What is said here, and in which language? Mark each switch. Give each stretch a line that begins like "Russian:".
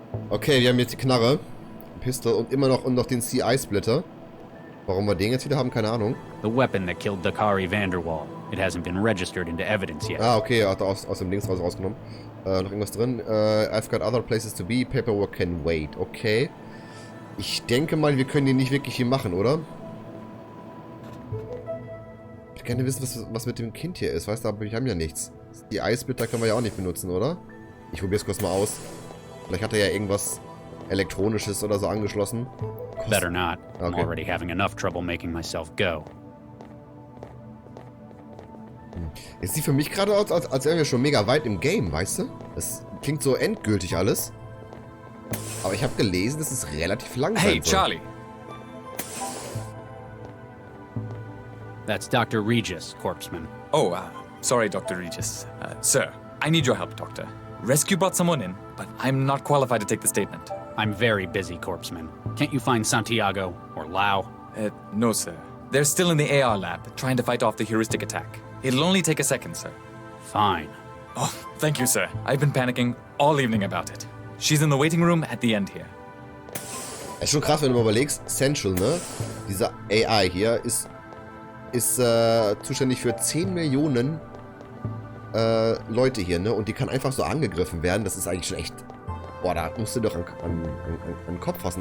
German: Okay, wir haben jetzt die Knarre, Pistol und immer noch den CI-Splitter. Warum wir den jetzt wieder haben, keine Ahnung.
English: The weapon that killed Dakari Vanderwall. It hasn't been registered into evidence yet.
German: Ah, okay, hat er aus dem Dings rausgenommen. Noch irgendwas drin.
English: I've got other places to be. Paperwork can wait. Okay.
German: Ich denke mal, wir können hier nicht wirklich viel machen, oder? Ich würde gerne wissen, was mit dem Kind hier ist. Weißt du, aber wir haben ja nichts. Die Eisblitter können wir ja auch nicht benutzen, oder? Ich probiere es kurz mal aus. Vielleicht hat er ja irgendwas Elektronisches oder so angeschlossen.
English: Better not. I'm Okay. already having enough trouble making myself go.
German: Es sieht für mich gerade aus, als wären wir schon mega weit im Game, weißt du? Das klingt so endgültig alles. Aber ich habe gelesen, dass es relativ lang
English: Hey,
German: sein soll.
English: Charlie. That's Dr. Regis, Corpseman. Oh, sorry, Dr. Regis. Sir, I need your help, Doctor. Rescue brought someone in, but I'm not qualified to take the statement. I'm very busy, Corpseman. Can't you find Santiago or Lau? No, sir. They're still in the AR lab, trying to fight off the heuristic attack. It'll only take a second, sir. Fine. Oh, thank you, sir. I've been panicking all evening about it. She's in the waiting room at the end here.
German: Ist schon krass, wenn du mal überlegst, Central, ne? Dieser AI hier ist zuständig für 10 Millionen Leute hier, ne? Und die kann einfach so angegriffen werden. Das ist eigentlich schon echt... Boah, da musst du doch an den Kopf fassen.